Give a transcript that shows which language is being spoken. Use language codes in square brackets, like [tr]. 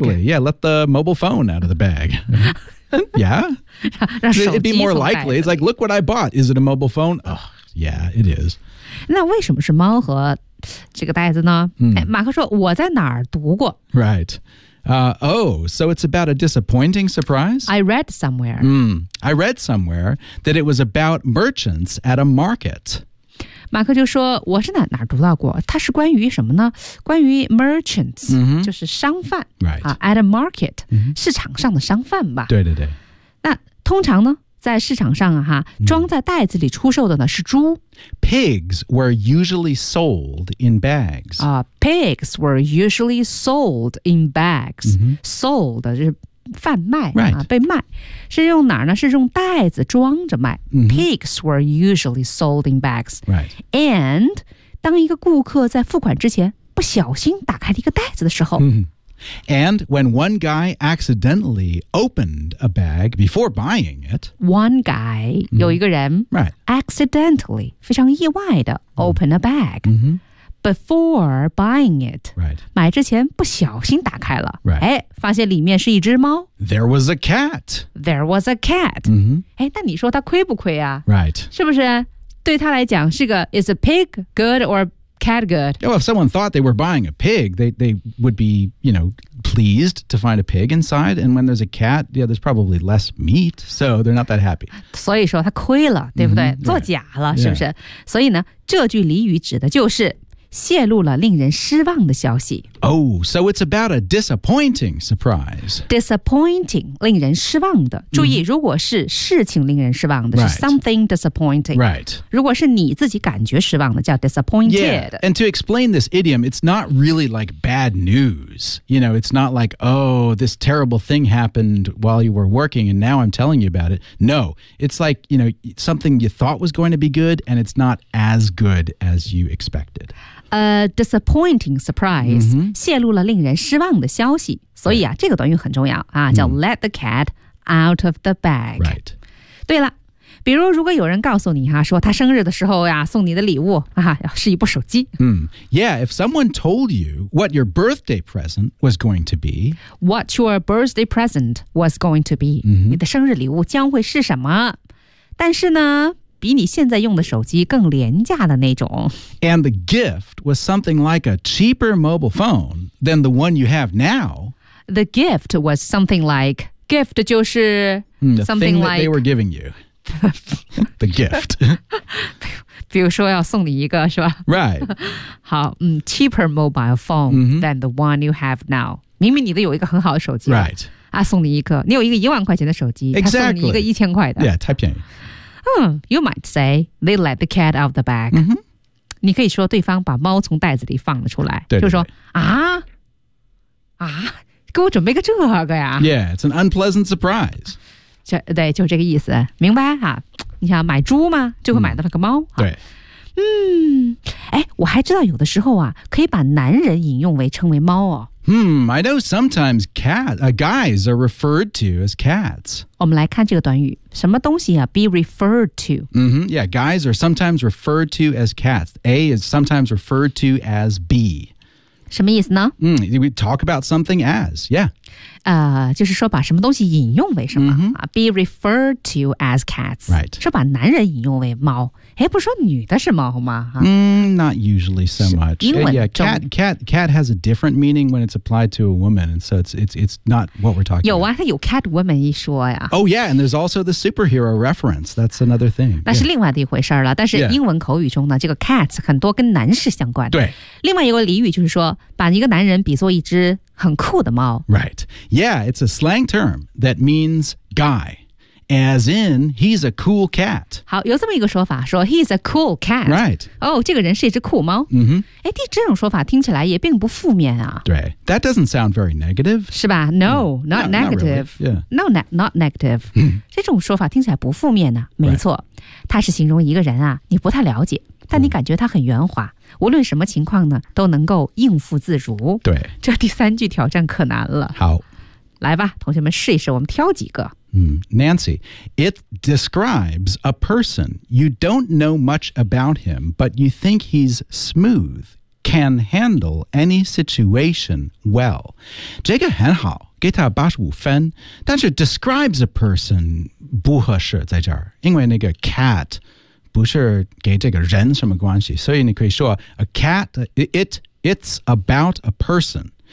[en] Exactly, yeah, let the mobile phone out of the bag Yeah [zh] 让手机 [en] It'd be more likely, it's like, look what I bought Is it a mobile phone? Oh, yeah, it is [zh] 那为什么是猫和这个袋子呢、 mm. 马克说我在哪儿读过 [en] Right so it's about a disappointing surprise? I read somewhere. I read somewhere that it was about merchants at a market. [zh] 马克就说我是在哪儿读到过它是关于什么呢关于 merchants,、 mm-hmm. 就是商贩、 [en] right. at a market,、 mm-hmm. [zh] 市场上的商贩吧。对对对。那通常呢在市场上、啊、装在袋子里出售的呢是猪。 [en] Pigs were usually sold in bags.、 Pigs were usually sold in bags.、 Mm-hmm. [zh] Sold 就是贩卖、啊 [en] right. [zh] 被卖。是用哪儿呢是用袋子装着卖。 Mm-hmm. [en] Pigs were usually sold in bags.、 Right. [zh] And 当一个顾客在付款之前不小心打开了一个袋子的时候、 mm-hmm. [en] And when one guy accidentally opened a bag before buying it. One guy,、mm-hmm. [zh] 有一个人、 [en] right. accidentally, [zh] 非常意外的 [en] open a bag、 mm-hmm. before buying it.、 Right. [zh] 买之前不小心打开了、 [en] right. [zh] 哎、发现里面是一只猫。 [en] There was a cat. There was a cat.、 Mm-hmm. [zh] 哎、那你说他亏不亏啊、 [en] right. [zh] 是不是对他来讲是个 [en] is a pig good or bad? Cat good. Oh, if someone thought they were buying a pig, they would be, you know, pleased to find a pig inside. And when there's a cat, yeah, there's probably less meat, so they're not that happy. [zh] 所以说他亏了，对不对？ Mm-hmm, 做假了， [en] right. [zh] 是不是？ [en] Yeah. [zh] 所以呢，这句俚语指的就是泄露了令人失望的消息。 [en] Oh, so it's about a disappointing surprise. [zh] Disappointing, 令人失望的。注意、mm-hmm. 如果是事情令人失望的、 [en] right. [zh] 是 [en] something disappointing. Right. [zh] 如果是你自己感觉失望的叫 disappointed. [en] Yeah, and to explain this idiom, it's not really like bad news. You know, it's not like, oh, this terrible thing happened while you were working and now I'm telling you about it. No, it's like, you know, something you thought was going to be good and it's not as good as you expected. A disappointing surprise、 mm-hmm. [zh] 泄露了令人失望的消息所以啊、 [en] right. [zh] 这个短语很重要啊，叫、mm. [en] let the cat out of the bag、 right. [zh] 对了比如如果有人告诉你、啊、说他生日的时候、啊、送你的礼物、啊、是一部手机、 mm. [en] Yeah, if someone told you what your birthday present was going to be What your birthday present was going to be、 mm-hmm. [zh] 你的生日礼物将会是什么但是呢比你现在用的手机更廉价的那种。 [en] And the gift was something like a cheaper mobile phone than the one you have now. The gift was something like, gift [zh] 就是 [en] something like... The thing that they were giving you. the gift. [zh] 比如说要送你一个是吧 [en] Right. 好、cheaper mobile phone、 mm-hmm. than the one you have now. [zh] 明明你都有一个很好的手机。 [en] Right. [zh] 啊送你一个。你有一个一万块钱的手机。 [en] Exactly. [zh] 他送你一个一千块的。 Yeah, 太便宜。 [en] You might say they let the cat out of the bag.、 Mm-hmm. [zh] 你可以说对方把猫从袋子里放了出来，对对对就说啊啊，给我准备个这个呀。 [en] Yeah, it's an unpleasant surprise. [zh] 就对，就这个意思，明白哈、啊？你想买猪吗？就会买到了个猫。嗯、对，嗯，哎，我还知道有的时候啊，可以把男人引用为称为猫哦。 [en] I know sometimes guys are referred to as cats. [zh] 我们来看这个短语，什么东西啊 ？ [en] Be referred to. Mm-hmm. Yeah, guys are sometimes referred to as cats. A is sometimes referred to as B. [zh] 什么意思呢？ [en] We talk about something as. Yeah. [zh] 就是说把什么东西引用为什么、 mm-hmm. [en] Be referred to as cats. Right. [zh] 说把男人引用为猫。哎，不是说女的是猫吗？ [en] Not usually so much. Yeah, cat has a different meaning when it's applied to a woman, and so it's not what we're talking. [zh] 有啊，它有 cat woman 一说呀。 [en] Oh yeah, and there's also the superhero reference. That's another thing. [zh] 那是另外的一回事了。但是英文口语中呢，这个 cat 很多跟男士相关。对。另外一个俚语就是说，把一个男人比作一只很酷的猫。 [en] Right. Yeah, it's a slang term that means guy. As in, he's a cool cat. [zh] 好，有这么一个说法，说 [en] he's a cool cat. Right. [zh] 哦，这个人是一只酷猫。嗯哼。哎，这种说法听起来也并不负面啊。对。 [en] That doesn't sound very negative. [zh] 是吧？ [en] No, not negative. Not really. Yeah. No, not negative. [zh] 这种说法听起来不负面啊。没错。它是形容一个人啊，你不太了解，但你感觉他很圆滑。无论什么情况呢，都能够应付自如。对。这第三句挑战可难了。好。来吧，同学们试一试，我们挑几个。 [en] Nancy, it describes a person. You don't know much about him, but you think he's smooth, can handle any situation well. [zh] 这个很好，给他85分，但是 [en] describes a person [zh] 不合适在这儿，因为那个 cat 不是给这个人什么关系，所以你可以说 [en] a cat, it's about a person.